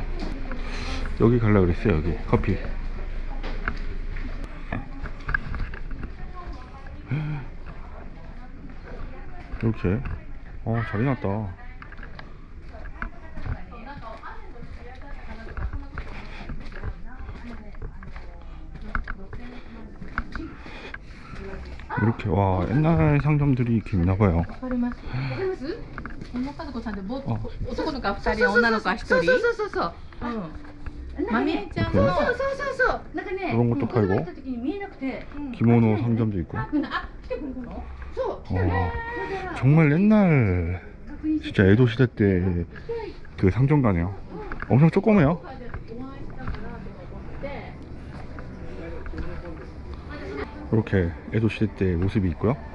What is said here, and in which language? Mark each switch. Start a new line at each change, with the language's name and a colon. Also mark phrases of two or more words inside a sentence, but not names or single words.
Korean: 여기 가려고 그랬어요. 여기 커피. 이렇게 잘 해놨다. 이렇게 와, 옛날 상점들이 이렇게 있나봐요.
Japanese: この家族さんで男の子2人女の子1人そうそうそうまみえちゃんもそうそうそうなんかね
Korean: 이런 것도 팔고 기모노 상점도 있고. 정말 옛날 진짜 에도 시대 때 그 상점가네요. 엄청 조그매요. 이렇게 에도 시대 때 모습이 있고요.